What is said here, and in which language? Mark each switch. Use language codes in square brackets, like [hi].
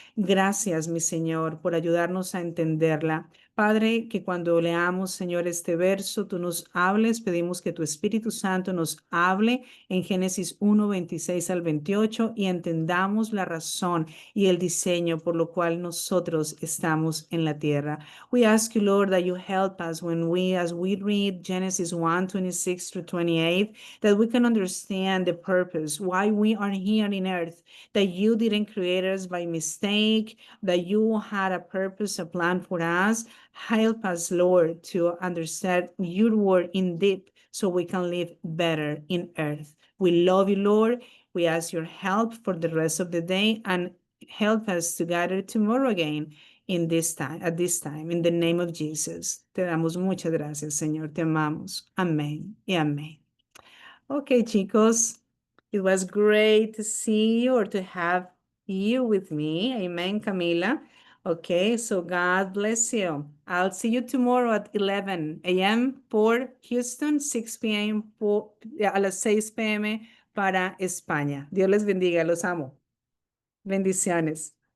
[es] Gracias, mi Señor, por ayudarnos a entenderla. Padre, que cuando leamos, Señor, este verso, tú nos hables. Pedimos que tu Espíritu Santo nos hable en Génesis 1, 26 al 28 y entendamos la razón y el diseño por lo cual nosotros estamos en la tierra. [en] We ask you, Lord, that you help us as we read Genesis 1, 26 through 28, that we can understand the purpose, why we are here in earth, that you didn't create us by mistake, that you had a purpose, a plan for us. Help us, Lord, to understand your word in deep so we can live better in earth. We love you, Lord. We ask your help for the rest of the day and help us to gather tomorrow again at this time, in the name of Jesus. [es] Te damos muchas gracias, Señor. Te amamos. Amén y amén. [en] Okay, [es] chicos, [en] it was great to see you or to have you with me. Amen, Camila. Okay, so God bless you. I'll see you tomorrow at 11 a.m. for Houston, 6 p.m. [es] a las 6 p.m. para España. Dios les bendiga, los amo. Bendiciones.